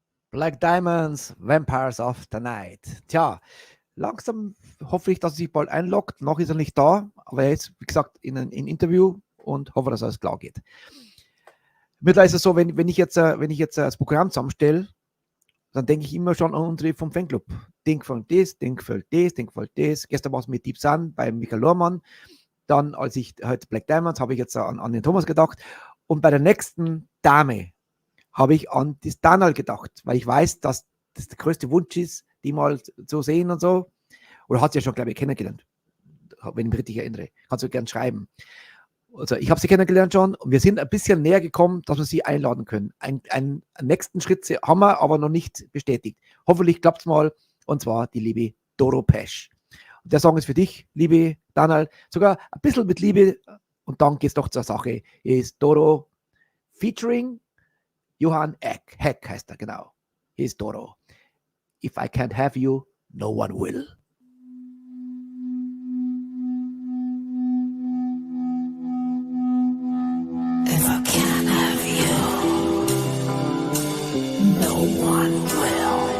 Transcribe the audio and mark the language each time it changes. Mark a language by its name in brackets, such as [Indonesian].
[English] Black Diamonds, Vampires of the Night. [German] Tja, langsam hoffe ich, dass er sich bald einloggt. Noch ist er nicht da, aber er ist, wie gesagt, in einem Interview und hoffe, dass alles klar geht. Mittlerweile ist es so, wenn ich jetzt das Programm zusammenstelle, dann denke ich immer schon an unsere vom Fanclub. Denk von das, denk voll das, denk voll das. Gestern war es mit Deep Sun bei Michael Lohrmann. Dann, als ich heute Black Diamonds, habe ich jetzt an den Thomas gedacht. Und bei der nächsten Dame habe ich an das Daniel gedacht, weil ich weiß, dass das der größte Wunsch ist, die mal zu sehen und so. Oder hat sie ja schon, glaube ich, kennengelernt. Wenn ich mich richtig erinnere. Kannst du gerne schreiben. Also ich habe sie kennengelernt schon und wir sind ein bisschen näher gekommen, dass wir sie einladen können. Einen nächsten Schritt haben wir aber noch nicht bestätigt. Hoffentlich klappt es mal, und zwar die liebe Doro Pesch. Und der Song ist für dich, liebe Daniel, sogar ein bisschen mit Liebe, und dann geht es doch zur Sache. Hier ist Doro featuring Johann Heck heißt er, genau. Hier ist Doro. [English] If I can't have you, no one will. If I can't have you, no one will.